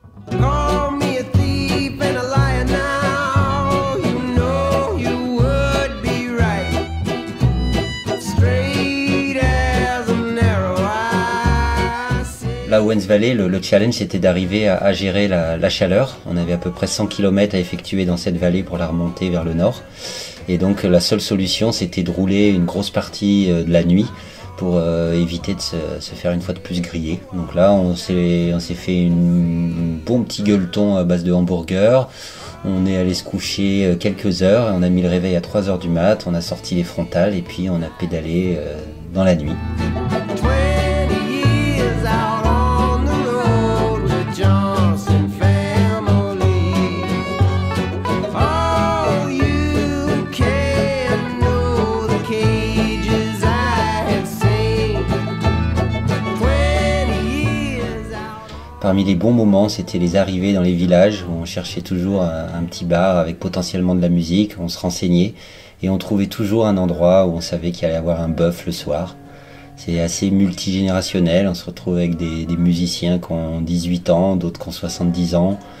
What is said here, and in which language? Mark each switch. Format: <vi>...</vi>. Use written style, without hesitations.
<en>Call me a thief and a liar now. You know you would be right. Straight as a narrow I see.</en> <fr>La Owens Valley, le challenge c'était d'arriver à gérer la chaleur. On avait à peu près 100 km à effectuer dans cette vallée pour la remonter vers le nord. Et donc la seule solution c'était de rouler une grosse partie de la nuit pour éviter de se faire une fois de plus griller. Donc là on s'est fait un bon petit gueuleton à base de hamburger. On est allé se coucher quelques heures et on a mis le réveil à 3 h du mat. On a sorti les frontales et puis on a pédalé dans la nuit.</fr> <en>20 years out on the road with the Johnson family. Oh, you can know the cages I have seen. 20 years out.</en> <fr>Parmi les bons moments, c'était les arrivées dans les villages où on cherchait toujours un petit bar avec potentiellement de la musique, on se renseignait et on trouvait toujours un endroit où on savait qu'il allait y avoir un bœuf le soir. C'est assez multigénérationnel, on se retrouve avec des musiciens qui ont 18 ans, d'autres qui ont 70 ans.</fr>